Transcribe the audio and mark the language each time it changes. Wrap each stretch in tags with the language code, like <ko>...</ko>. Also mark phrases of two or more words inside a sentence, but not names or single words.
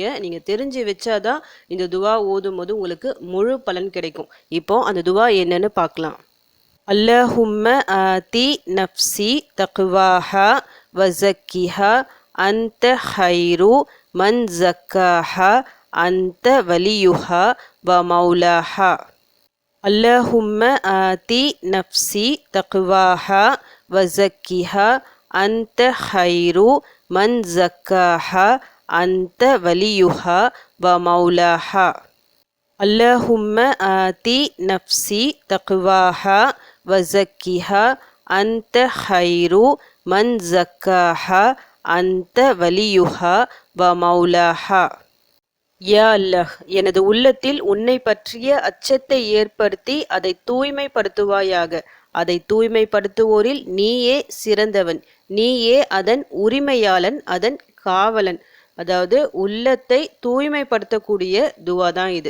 <ta>நீங்கள் தெரிஞ்சு வச்சாதான் இந்த துவா ஓதும் போது உங்களுக்கு முழு பலன் கிடைக்கும். இப்போ அந்த துவா என்னன்னு பார்க்கலாம்.</ta> <ar>اللهم آت نفسي تقواها وزكها أنت خير من زكاها أنت وليها ومولاها. اللهم آتي نفسي تقواها وزكها أنت خير من زكاها أنت وليها ومولاها. اللهم آتي نفسي تقواها وزكها أنت خير من زكاها أنت وليها ومولاها.</ar> <ta>யா அல்லாஹ், எனது உள்ளத்தில் உன்னை பற்றிய அச்சத்தை ஏற்படுத்தி அதை தூய்மைப்படுத்துவாயாக. அதை தூய்மைப்படுத்துவோரில் நீயே சிறந்தவன், நீயே அதன் உரிமையாளன், அதன் காவலன். அதாவது உள்ளத்தை தூய்மைப்படுத்தக்கூடிய துவா தான் இது.</ta>